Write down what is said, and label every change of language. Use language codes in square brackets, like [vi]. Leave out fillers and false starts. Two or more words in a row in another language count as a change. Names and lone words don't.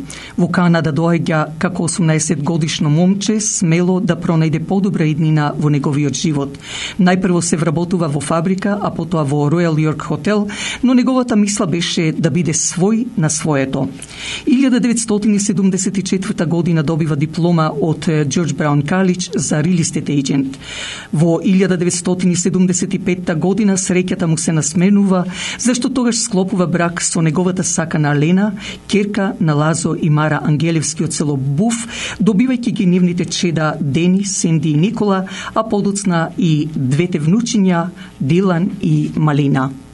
[mk] Во Канада доаѓа како 18 годишно момче, смело да пронајде подобра иднина во неговиот живот. Најпрво се вработува во фабрика, а потоа во Royal York Hotel, но неговата мисла беше да биде свој на своето. 1974 година добива диплома од George Brown College за [en] real estate agent. [mk] Во 1975 година среќата му се насменува, зашто тогаш склопува брак со неговата сакана Лена, ќерка на Лазо и Мара Ангелевски од село Буф, добивајќи ги нивните чеда Дени, Сенди и Никола, а подоцна и двете внучиња Дилан и Малина.